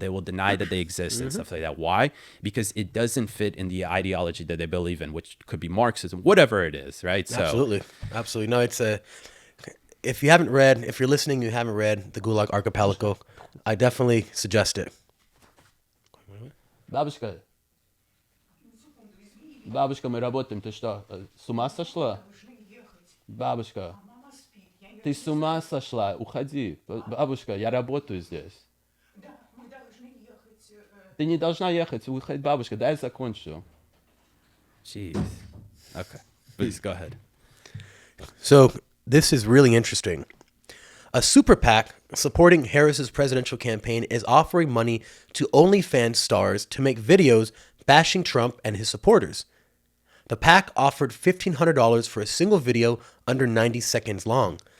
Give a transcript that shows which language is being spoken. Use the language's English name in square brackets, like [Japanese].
[English] They will deny that they exist and stuff like that. Why? Because it doesn't fit in the ideology that they believe in, which could be Marxism, whatever it is, right? So, Absolutely. No, it's if you're listening, you haven't read the Gulag Archipelago, I definitely suggest it. [Russian] Бабушка, мы работаем, ты что, с ума сошла? Бабушка, ты с ума сошла, уходи. Бабушка, я работаю здесь. Ты не должна ехать, уходи, бабушка, дай я закончу. [English] Jeez. Okay, please go ahead. So this is really interesting. A super PAC supporting Harris's presidential campaign is offering money to OnlyFans stars to make videos bashing Trump and his supporters. The PAC offered $1,500 for a single video under 90 seconds long.